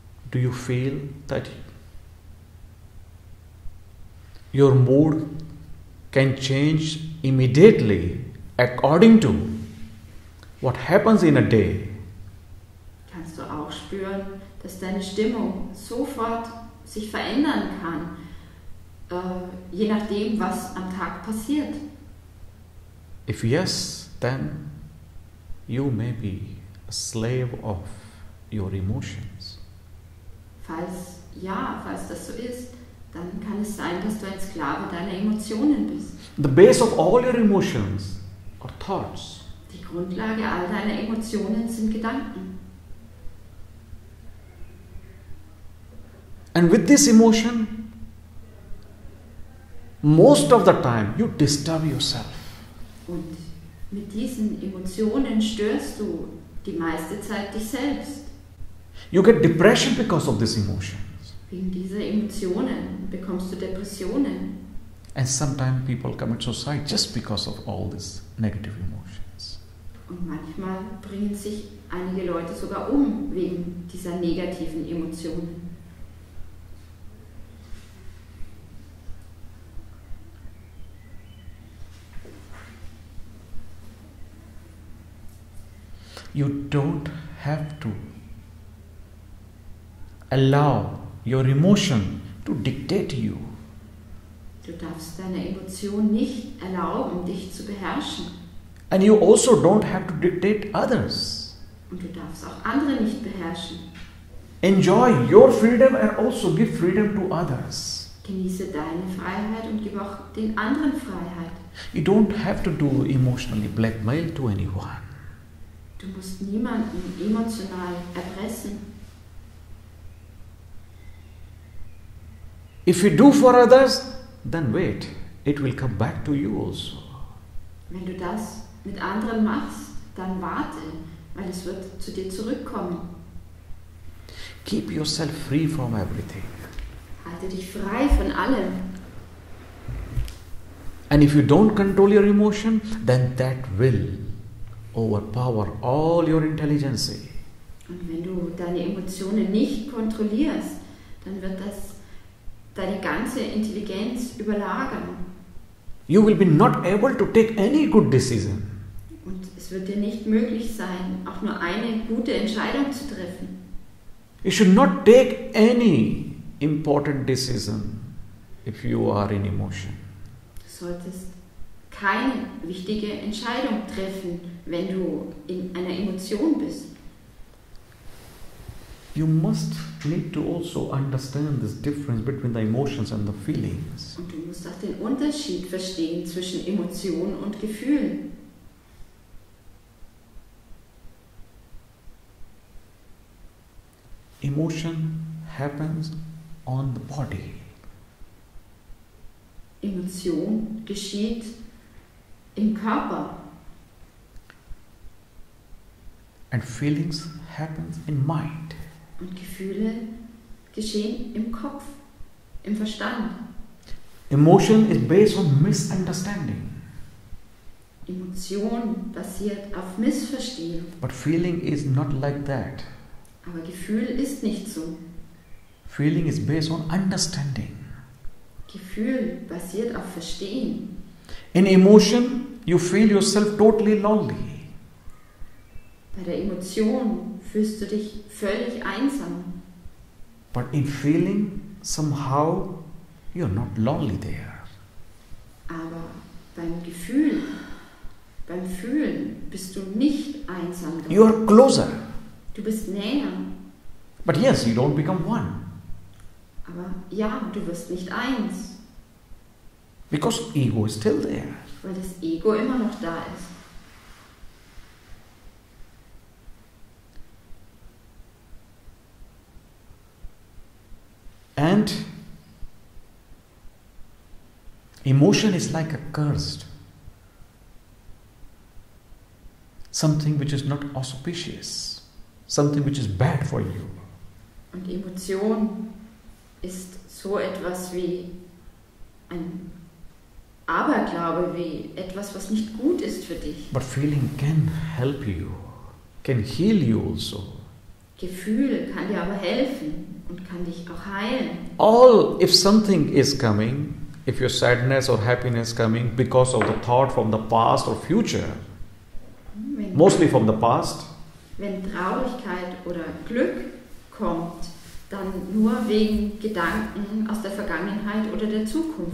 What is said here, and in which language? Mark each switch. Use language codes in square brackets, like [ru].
[en] Do you feel that your mood can change immediately according to what happens in a day? [de] Kannst du auch spüren, dass deine Stimmung sofort sich verändern kann, je nachdem, was am Tag passiert. [en] If yes, then you may be a slave of your emotions. [de] Falls das so ist, dann kann es sein, dass du ein Sklave deiner Emotionen bist. [en] The base of all your emotions are thoughts. [de] Die Grundlage all deiner Emotionen sind Gedanken. [en] And with this emotion, most of the time you disturb yourself. [de] Und mit diesen Emotionen störst du die meiste Zeit dich selbst. [en] You get depression because of these emotions. [de] Wegen dieser Emotionen bekommst du Depressionen. [en] And sometimes people commit suicide just because of all these negative emotions. [de] Und manchmal bringen sich einige Leute sogar um wegen dieser negativen Emotionen. [en] You don't have to allow your emotion to dictate you. [de] Du darfst deine Emotion nicht erlauben, dich zu beherrschen. [en] And you also don't have to dictate others. [de] Und du darfst auch andere nicht beherrschen. [en] Enjoy your freedom and also give freedom to others. [de] Genieße deine Freiheit und gib auch den anderen Freiheit. [en] You don't have to do emotionally blackmail to anyone. [de] Du musst niemanden emotional erpressen. [en] If you do for others, then wait, it will come back to you also. [de] Wenn du das mit anderen machst, dann warte, weil es wird zu dir zurückkommen. [en] Keep yourself free from everything. [de] Halte dich frei von allem. [en] And if you don't control your emotion, then that will overpower all your intelligence. [de] Und wenn du deine Emotionen nicht kontrollierst, dann wird das deine ganze Intelligenz überlagern. [en] You will be not able to take any good decision. [de] Und es wird dir nicht möglich sein, auch nur eine gute Entscheidung zu treffen. [en] You should not take any important decision if you are in emotion. [de] Du solltest keine wichtige Entscheidung treffen, wenn du in einer Emotion bist. [en] You must need to also understand this difference between the emotions and the feelings. [de] Und du musst auch den Unterschied verstehen zwischen Emotionen und Gefühlen. [en] Emotion happens on the body. [de] Emotion geschieht im Körper. [en] And feelings happens in mind. [de] Und Gefühle geschehen im Kopf, im Verstand. [en] Emotion is based on misunderstanding. [de] Emotion basiert auf Missverstehen. [en] But feeling is not like that. [de] Aber Gefühl ist nicht so. [en] Feeling is based on understanding. [de] Gefühl basiert auf Verstehen. [en] In emotion, you feel yourself totally lonely. [de] Bei der Emotion fühlst du dich völlig einsam. [en] But in feeling, somehow, you're not lonely there. [de] Aber beim Gefühl, beim Fühlen bist du nicht einsam dort. [en] You are closer. [de] Du bist näher. [en] But yes, you don't become one. [de] Aber ja, du wirst nicht eins. [en] Because ego is still there. [de] Weil das Ego immer noch da ist. [en] And emotion is like a curse. Something which is not auspicious. Something which is bad for you. [de] Und Emotion ist so etwas wie ein Aberglaube, wie etwas, was nicht gut ist für dich. [en] But feeling can help you, can heal you also. [de] Gefühl kann dir aber helfen und kann dich auch heilen. [en] If something is coming, if your sadness or happiness coming because of the thought from the past or future, mostly from the past, [de] wenn Traurigkeit oder Glück kommt, dann nur wegen Gedanken aus der Vergangenheit oder der Zukunft.